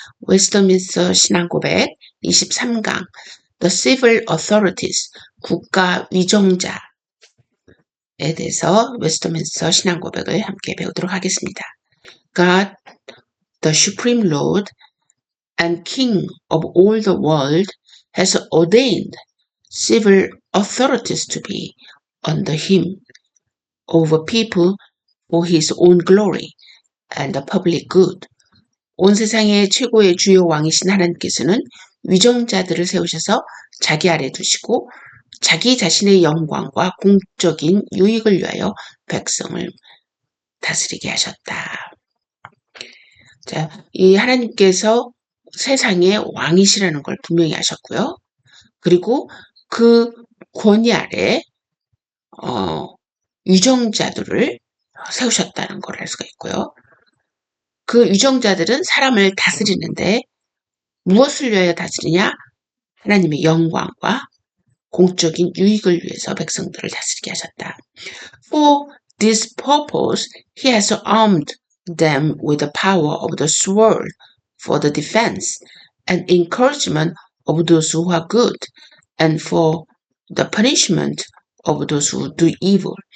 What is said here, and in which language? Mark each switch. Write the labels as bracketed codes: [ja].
[ko] 웨스터민스터 신앙고백 23강 [en] The Civil Authorities [ko] 국가 위정자에 대해서 웨스터민스터 신앙고백을 함께 배우도록 하겠습니다. [en] God, the Supreme Lord and King of all the world has ordained civil authorities to be under him over people for his own glory and the public good. [ko] 온 세상의 최고의 주요 왕이신 하나님께서는 위정자들을 세우셔서 자기 아래 두시고 자기 자신의 영광과 공적인 유익을 위하여 백성을 다스리게 하셨다. 자, 이 하나님께서 세상의 왕이시라는 걸 분명히 하셨고요. 그리고 그 권위 아래 위정자들을 세우셨다는 걸 알 수가 있고요. 그 위정자들은 사람을 다스리는데 무엇을 위하여 다스리냐? 하나님의 영광과 공적인 유익을 위해서 백성들을 다스리게 하셨다. [en] For this purpose, he has armed them with the power of the sword for the defense and encouragement of those who are good and for the punishment of those who do evil.